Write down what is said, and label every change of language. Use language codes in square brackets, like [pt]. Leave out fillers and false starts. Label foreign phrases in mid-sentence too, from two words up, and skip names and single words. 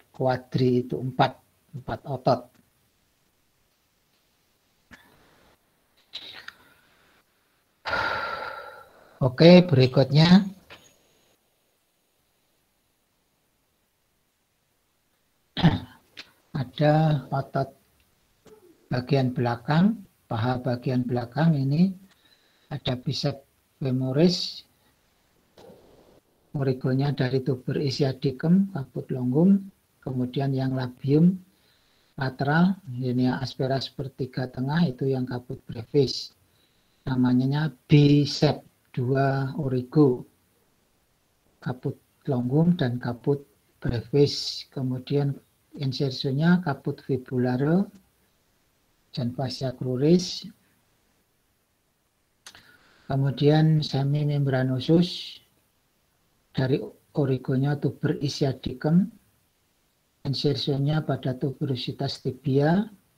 [id] Quadri itu empat otot. Oke, berikutnya ada otot bagian belakang, paha bagian belakang ini ada [la] biceps femoris, [id] origonya dari [la] tuber ischiadicum, caput longum, [id] kemudian yang [la] labium lateral, linea aspera [id] sepertiga tengah itu yang [la] caput brevis. [id] Namanya bicep, 2 origo, [la] caput longum [id] dan [la] caput brevis. [id] Kemudian insersionya [la] caput fibulare [id] dan [la] fascia cruris. [id] Kemudian semimembranosus dari origonya [la] tuber ischiadicum, [id] insersionya pada [la] tuberositas tibia.